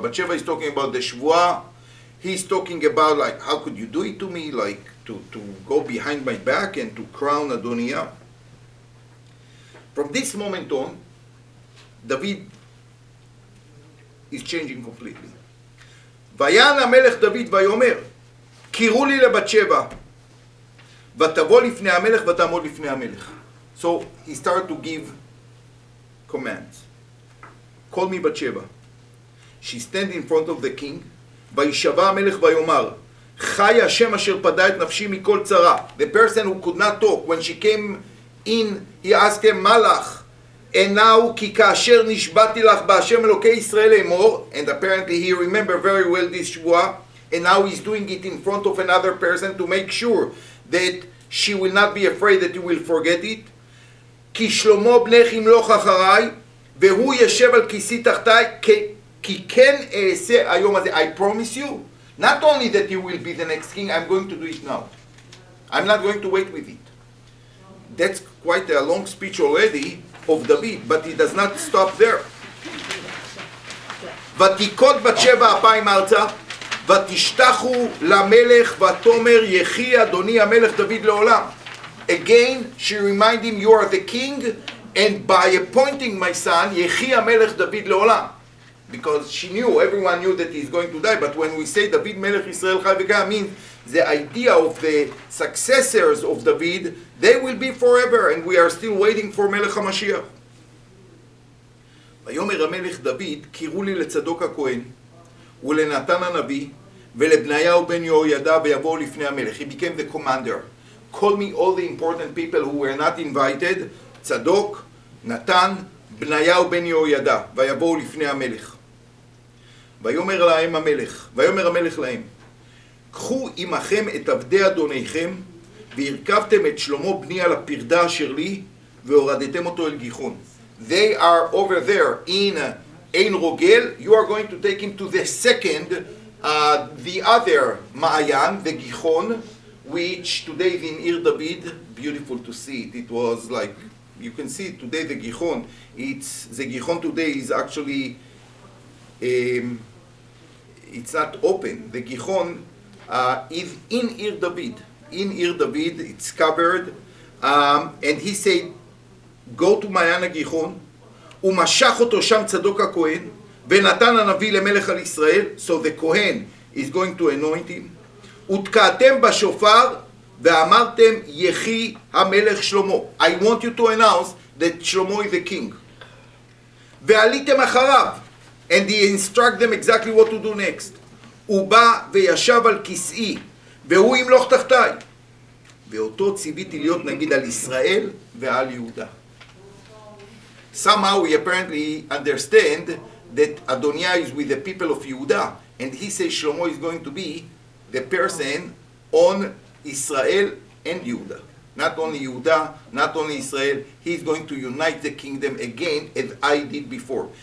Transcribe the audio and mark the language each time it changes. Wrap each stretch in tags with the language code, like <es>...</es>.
<en>Bathsheba is talking about the Shvuah. He's talking about like, how could you do it to me? Like to go behind my back and to crown Adoniah. From this moment on, David is changing completely.</en> <he>ויען המלך דוד ויאמר, קראו לי לבת שבע, ותבוא לפני המלך ותעמוד לפני המלך.</he> <en>So he started to give commands. Call me Bathsheba. She stand in front of the king.</en> <he>וישבע המלך ויאמר, חי השם אשר פדה את נפשי מכל צרה.</he> <en>The person who could not talk, when she came in, he asked him,</en> <he>מה לך?</he> <en>And now,</en> <he>כי כאשר נשבעתי לך בהשם אלוקי ישראל לאמור,</he> <en>and apparently he remembered very well this</en> <he>שבועה,</he> <en>and now he's doing it in front of another person to make sure that she will not be afraid that he will forget it.</en> <he>כי שלמה בנך ימלוך אחריי, והוא ישב על כיסי תחתיי, כי כן אעשה היום הזה.</he> <en>I promise you, not only that you will be the next king, I'm going to do it now. I'm not going to wait with it. That's quite a long speech already of David, but he does not stop there.</en> <he>ותיכות בת שבע אפיים ארצה, ותשתחו למלך, ותאמר יחי אדוני המלך דוד לעולם.</he> <en>Again, she reminded him, you are the king, and by appointing my son,</en> <he>יחי המלך דוד לעולם.</he> <en>Because she knew, everyone knew that he's going to die, but when we say</en> <he>David melech Israel chai v'kayam,</he> <en>means the idea of the successors of David, they will be forever, and we are still waiting for melech HaMashiach.</en> <he>ויאמר המלך דוד, קראו לי לצדוק הכהן, ולנתן הנביא, ולבניהו בן יהוידע ויבואו לפני המלך.</he> <en>He became the commander. Call me all the important people who were not invited, צדוק, נתן, בניהו בן יהוידע,</en> <he>ויבואו לפני המלך. ויאמר המלך להם, קחו עמכם את עבדי אדוניכם, והרכבתם את שלמה בני על הפרדה אשר לי, והורדתם אותו אל גיחון.</he> <en>They are over there in Ein Rogel. You are going to take him to the second, the other Ma'ayan, the Gichon, which today is in Ir David. Beautiful to see it. It was like, you can see it today, the Gichon. The Gichon today is actually, it's not open. The Gichon is in Ir David. In Ir David, it's covered. And he said, go to</en> <he>מעיין הגיחון, ומשך אותו שם צדוק הכהן, ונתן הנביא למלך על ישראל,</he> <en>so the Kohen is going to anoint him,</en> <he>ותקעתם בשופר, ואמרתם יחי המלך שלמה.</he> <en>I want you to announce that Shlomo is the king.</en> <he>ועליתם אחריו,</he> <en>and he instruct them exactly what to do next.</en> <he>הוא בא וישב על כיסאי, והוא ימלוך תחתיי. ואותו ציוויתי להיות נגיד על ישראל ועל יהודה.</he> <en>Somehow we apparently understand that Adoniah is with the people of Yehuda, and he says Shlomo is going to be the person on Israel and Yehuda. Not only Yehuda, not only Israel, he's going to unite the kingdom again as I did before.</en>